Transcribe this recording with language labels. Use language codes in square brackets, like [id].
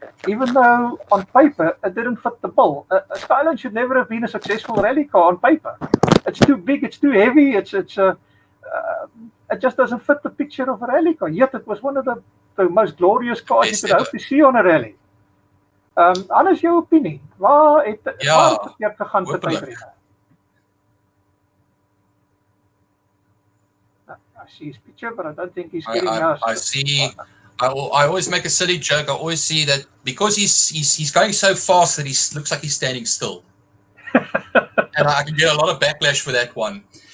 [en] Even though on paper it didn't fit the bill. A Skyline should never have been a successful rally car on paper. It's too big, it's too heavy, it just doesn't fit the picture of a rally car. Yet it was one of the most glorious cars you could hope to see on a rally. [af] Hannes, jou opinie? Waar het verkeerd gegaan vir Patrick? [en] I see his picture, but I don't think he's getting us. I see. I always make a silly joke. I always see that because he's going so fast that he looks like he's standing still, and I can get a lot of backlash for that one.